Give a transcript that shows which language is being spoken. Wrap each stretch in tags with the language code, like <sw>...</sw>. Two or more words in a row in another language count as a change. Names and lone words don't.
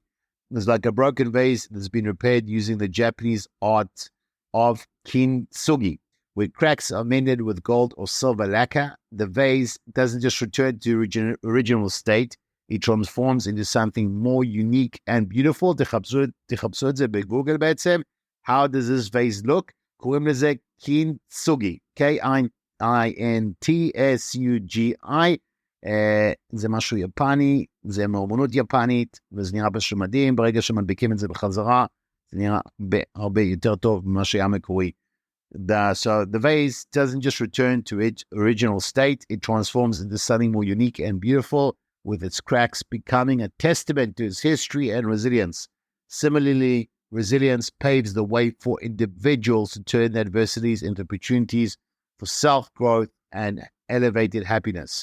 <en>It's like a broken vase that's been repaired using the Japanese art of kintsugi, where cracks are mended with gold or silver lacquer. The vase doesn't just return to original state, it transforms into something more unique and beautiful.</en> <he>תחפשו את זה בגוגל בעצם.</he> <en>How does this vase look?</en> <he>קוראים לזה kintsugi, K-I-N-T-S-U-G-I. זה משהו יפני, זה מאומנות יפנית, וזה נראה פשוט מדהים. ברגע שמדביקים את זה בחזרה, זה נראה הרבה יותר טוב ממה שהיה מקורי.</he> <en>So the vase doesn't just return to its original state, it transforms into something more unique and beautiful, with its cracks becoming a testament to its history and resilience. Similarly, resilience paves the way for individuals to turn their adversities into opportunities for self-growth and elevated happiness.</en>